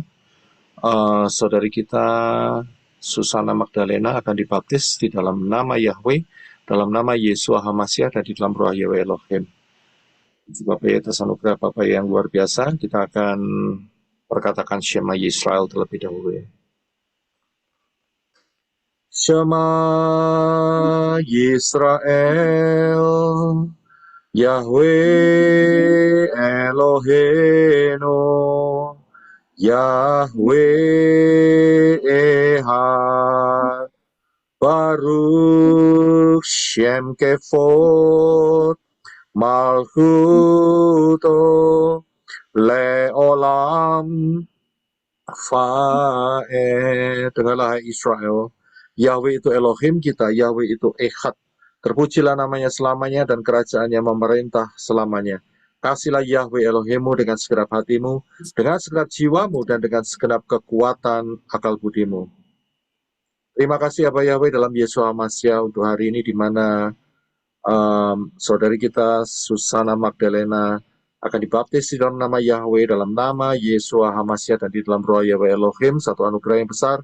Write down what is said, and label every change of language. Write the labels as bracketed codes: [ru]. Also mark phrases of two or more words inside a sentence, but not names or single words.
[id] Saudari kita Susana Magdalena akan dibaptis di dalam nama Yahweh, dalam nama Yesua Hamasyah, dan di dalam roh Yahweh Elohim. Puji Bapak Yahweh atas anugerah Bapak yang luar biasa. Kita akan perkatakan Shema Yisrael terlebih dahulu. [he] שמע ישראל, יהוה אלוהינו, יהוה אחד, ברוך שם כבוד, מלכותו לעולם ועד. [id] Dengarlah Israel, Yahweh itu Elohim kita, Yahweh itu Ehad. Terpujilah namanya selamanya dan kerajaannya memerintah selamanya. Kasihlah Yahweh Elohimmu dengan segenap hatimu, dengan segenap jiwamu, dan dengan segenap kekuatan akal budimu. Terima kasih Abah Yahweh dalam Yesus Hamasyah untuk hari ini, di mana saudari kita Susana Magdalena akan dibaptis di dalam nama Yahweh, dalam nama Yesua Hamasyah, dan di dalam roh Yahweh Elohim, satu anugerah yang besar.